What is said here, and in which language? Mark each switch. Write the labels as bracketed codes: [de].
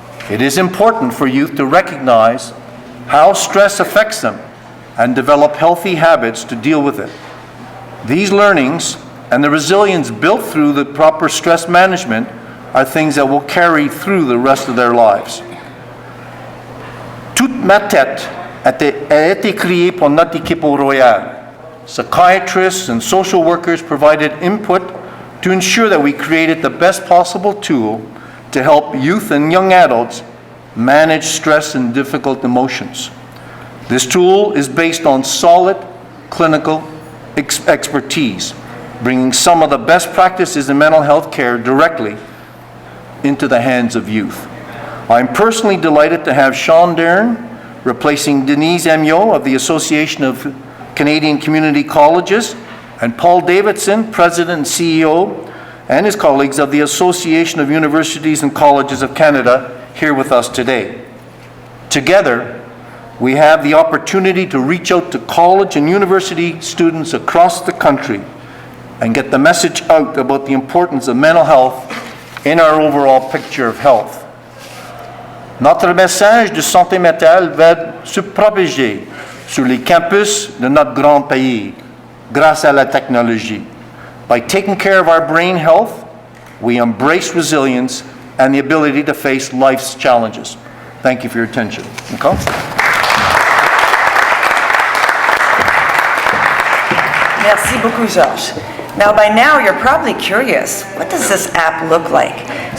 [en] It is important for youth to recognize how stress affects them and develop healthy habits to deal with it. These learnings and the resilience built through the proper stress management are things that will carry through the rest of their lives. [fr] Toute ma tête a été créée pour notre équipe au Royal. [en] Psychiatrists and social workers provided input to ensure that we created the best possible tool to help youth and young adults manage stress and difficult emotions. This tool is based on solid clinical expertise, bringing some of the best practices in mental health care directly into the hands of youth. I'm personally delighted to have Sean Dern replacing Denise Amiot of the Association of Canadian Community Colleges, and Paul Davidson, President and CEO, and his colleagues of the Association of Universities and Colleges of Canada, here with us today. Together, we have the opportunity to reach out to college and university students across the country and get the message out about the importance of mental health in our overall picture of health. [fr] Notre message de santé mentale va se propager sur les campus de notre grand pays grâce à la technologie. [en] By taking care of our brain health, we embrace resilience and the ability to face life's challenges. Thank you for your attention. Nicole? [fr] Merci beaucoup, Georges. [en] Now, by now, you're probably curious, what does this app look like?